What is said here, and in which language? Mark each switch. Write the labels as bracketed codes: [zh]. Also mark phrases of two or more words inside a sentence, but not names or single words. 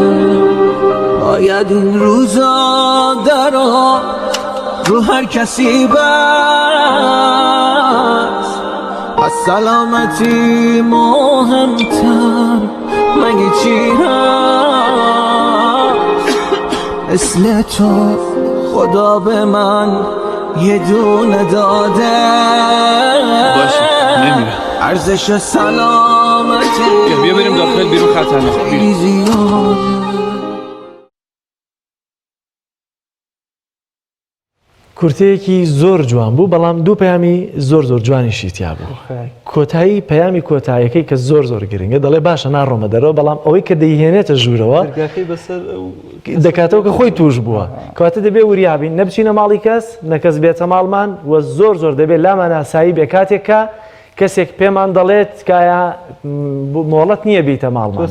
[fa] باید این روزا درا رو هر کسی بس، از سلامتی مهمتر مگه چی هست؟ مثل تو خدا به من یه دونه داده، باشه نمیره. ارزش سلامتی بیا بریم داخل، بیرون خطرناکه. خیلی زیاده. [ckb] کورتەیەکی زۆر جوان بوو، بەڵام 2 پەیامی زۆر جوانیشی تیا بوو. کۆتایی پەیامی کۆتاییەکەی کە زۆر گرنگە، دەڵێ باشە ناڕۆمە دەرەوە، بەڵام ئەوەی کە دەیهێنێتە ژوورەوە دەکاتەوە کە خۆی توش بووە، کەواتە دەبێ وریابین نەبچینە ماڵی کەس، نەکەس بێتە ماڵمان و زۆر دەبێت لامان ئاسایی بێ کاتێککە کەسێک پێمان دەڵێت کایە مۆڵەت نییە بیتە ماڵمان.